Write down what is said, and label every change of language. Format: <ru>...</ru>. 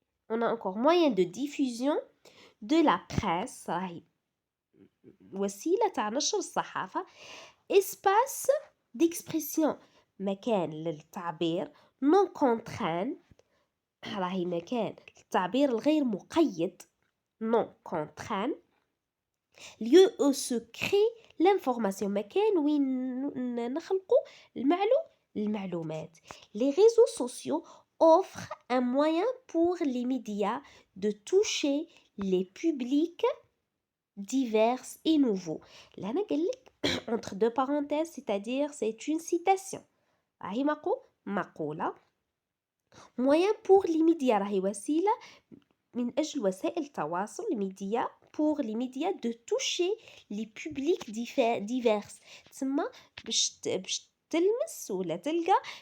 <fr>On a encore moyen de diffusion de la presse</fr> <ar>راهي وسيلة تاع نشر الصحافة.</ar> <fr>Espace d'expression</fr> <ar>مكان للتعبير</ar> <fr>non contraint</fr> <ar>راهي مكان للتعبير الغير مقيد</ar> <fr>non contraint. Lieu où se créent</fr> <ar>l'information مكان وين نخلقوا المعلومات.</ar> <fr>Les réseaux sociaux offrent un moyen pour les médias de toucher les publics divers et nouveaux. là</fr> <ar>أنا قال لك</ar> <fr>entre deux parenthèses, c'est-à-dire c'est une citation.</fr> <ar>راهي مقولة</ar> <fr>moyen pour les médias</fr> <ar>راهي وسيلة من أجل وسائل التواصل الميديا</ar> <fr>pour les médias de toucher les publics divers</fr> <ar>تسمى باش تلمس ولا تلقى</ar>